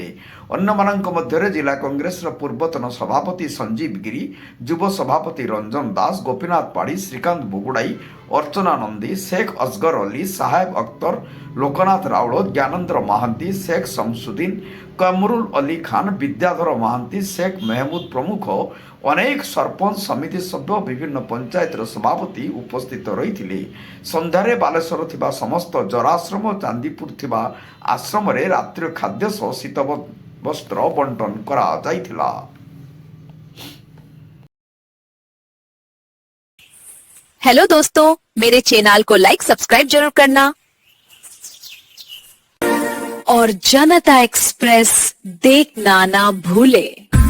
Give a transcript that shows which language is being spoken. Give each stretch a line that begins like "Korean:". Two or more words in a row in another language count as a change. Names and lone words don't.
Odia: ଅନ୍ୟମାନଙ୍କ ମଧ୍ୟରେ ଜିଲ୍ଲା କଂଗ୍ରେସର ପୂର୍ବତନ ସଭାପତି ସଞ୍ଜୀବ ଗିରି, ଯୁବ ସଭାପତି ରଞ୍ଜନ ଦାସ, ଗୋପୀନାଥ ପାଢ଼ୀ, ଶ୍ରୀକାନ୍ତ ବୁଗୁଡ଼ାଇ, ଅର୍ଚ୍ଚନା ନନ୍ଦୀ, ଶେଖ ଅସଗର ଅଲି, ସାହେବ ଅଖତର, ଲୋକନାଥ ରାଉଳ, ଜ୍ଞାନେନ୍ଦ୍ର ମହାନ୍ତି, ଶେଖ ଶମସୁଦ୍ଦିନ, କମରୁଲ ଅଲି ଖାନ, ବିଦ୍ୟାଧର ମହାନ୍ତି, ଶେଖ ମେହମୁଦ ପ୍ରମୁଖ ଅନେକ ସରପଞ୍ଚ, ସମିତି ସଭ୍ୟ, ବିଭିନ୍ନ ପଞ୍ଚାୟତର ସଭାପତି ଉପସ୍ଥିତ ରହିଥିଲେ। ସନ୍ଧ୍ୟାରେ ବାଲେଶ୍ୱର ଥିବା ସମସ୍ତ ଜରାଶ୍ରମ, ଚାନ୍ଦିପୁର ଥିବା ଆଶ୍ରମରେ ରାତ୍ରି ଖାଦ୍ୟ ସହ ଶୀତ ବସ୍ତ୍ର ବଣ୍ଟନ କରାଯାଇଥିଲା।
Hindi: हेलो दोस्तों, मेरे चैनल को लाइक सब्सक्राइब जरूर करना और जनता एक्सप्रेस देखना ना भूले।